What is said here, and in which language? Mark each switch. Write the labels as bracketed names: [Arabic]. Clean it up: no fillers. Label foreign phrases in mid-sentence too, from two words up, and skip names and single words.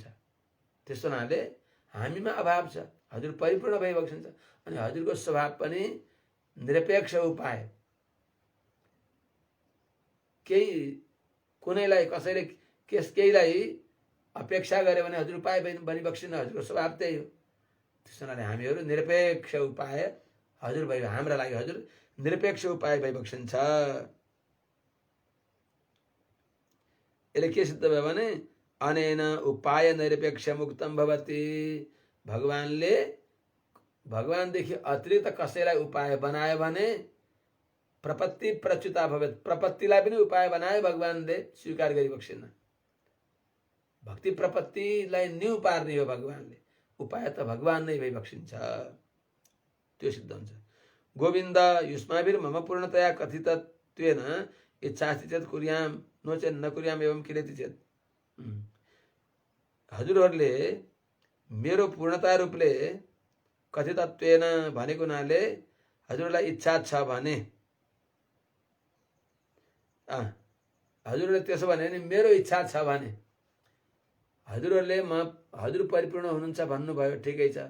[Nepali] त्यस्तो हुनाले हामीमा अभाव छ हजुर परिपूर्ण भइबक्सिन्छ अनि हजुरको स्वभाव पनि निरपेक्ष उपाय केही कुनैलाई कसैले केहीलाई अपेक्षा गरे भने हजुर उपाय बनिबक्सिन्न हजुरको स्वभाव त्यही हो। त्यस हुनाले हामीहरू निरपेक्ष उपाय हजुर भइ हाम्रा लागि हजुर निरपेक्ष उपाय भइबक्सिन्छ। यसले के सिद्ध भयो भने [Sanskrit] अनेन उपाय निरपेक्ष मुक्तम भवति [Nepali] भगवानदेखि अतिरिक्त कसैलाई उपाय बनायो भने [Sanskrit] प्रपत्ति प्रच्युता भवेत् [Nepali] प्रपत्तिलाई पनि उपाय बनाए भगवानले स्वीकार गरिबक्सिन्न। भक्ति प्रपत्तिलाई न्यू पार्ने हो भगवानले उपाय त भगवान नै भइबक्सिन्छ त्यो सिद्ध हुन्छ। [Sanskrit] गोविन्द युष्माभिर मम पूर्णतया कथितत्वेन इच्छास्ति चेत् कुर्याम नो चेत् न कुर्याम एवं किलेति चेत् [Nepali] हजुरहरूले मेरो पूर्णता रूपले कथितत्वेन भनेको हुनाले हजुरलाई इच्छा छ भने हजुरहरूले त्यसो भने नि मेरो इच्छा छ भने हजुरहरूले हजुर परिपूर्ण हुनुहुन्छ भन्नुभयो, ठिकै छ।